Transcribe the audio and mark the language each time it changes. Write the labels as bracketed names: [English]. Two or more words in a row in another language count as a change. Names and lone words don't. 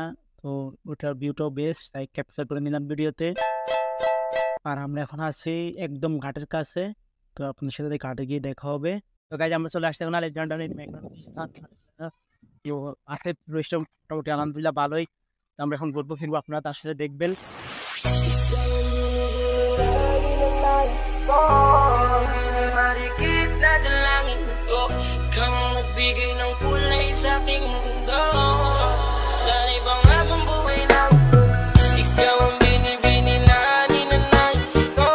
[Bangla] তো ওটার ভিউটাও বেস্ট, তাই ক্যাপচার করে নিলাম ভিডিওতে। আর আমরা এখন আছি একদম ঘাটের কাছে, তো আপনার সাথে ঘাটে গিয়ে দেখা হবে। তো গাইজ আমরা চলে আসছি এখন আলেকজান্ডারের স্থান। তো আছে রয়েছে মোটামুটি আলহামদুলিল্লাহ ভালোই। তো আমরা এখন ঘুরবো ফিরবো, আপনারা তার সাথে দেখবেন। [Filipino] Magbigay ng kulay sa ating mundo. Sa ibang habang buhay na ikaw ang binibini na ninanais ko.